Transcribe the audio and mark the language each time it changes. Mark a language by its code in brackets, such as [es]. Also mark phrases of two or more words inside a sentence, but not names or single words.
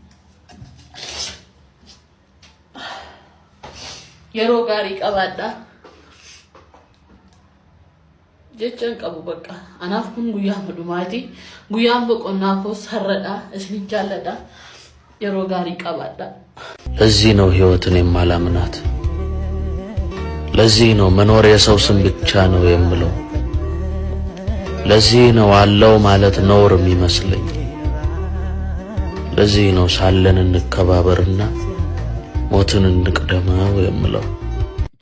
[om] Yeroo gaarii qabaadha jechaan qabu bakka. Anaaf kun guyyaa dhumaati. Guyyaan boqonnaa koos har'adha. Isin jaalladha. yeroo gaarii qabaadha. [am] ለዚህ ነው ህይወትን የማላምናት። ለዚህ ነው መኖር የሰው ስም ብቻ ነው የምለው። ለዚህ ነው አለው ማለት ነውር የሚመስለኝ። ለዚህ ነው ሳለን እንከባበርና ሞትን እንቅደመው የምለው።